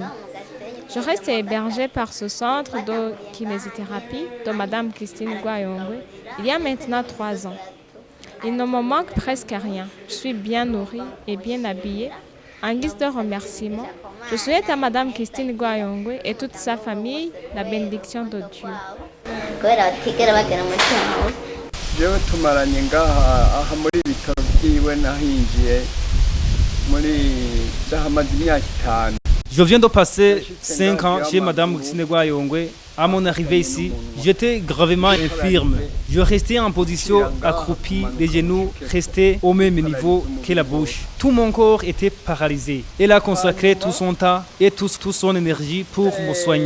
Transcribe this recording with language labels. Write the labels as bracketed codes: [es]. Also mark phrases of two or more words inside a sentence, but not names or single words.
[fr] Je reste hébergée par ce centre de kinésithérapie de Madame Christine Gwayongwe il y a maintenant 3 ans. Il ne me manque presque rien. Je suis bien nourrie et bien habillée. En guise de remerciement, je souhaite à Madame Christine Gwayongwe et toute sa famille la bénédiction de Dieu. [rn] jewe tumaranye ngaha aha muri ibitaro byiwe nahinjiye muri ndahamaze imyaka 5. [fr] Je viens de passer 5 ans chez Madame Christine Gwayongwe. À mon arrivée ici, j'étais gravement infirme. Je restais en position accroupie, les genoux restaient au même niveau que la bouche. Tout mon corps était paralysé. Elle a consacré tout son temps et toute son énergie pour me soigner.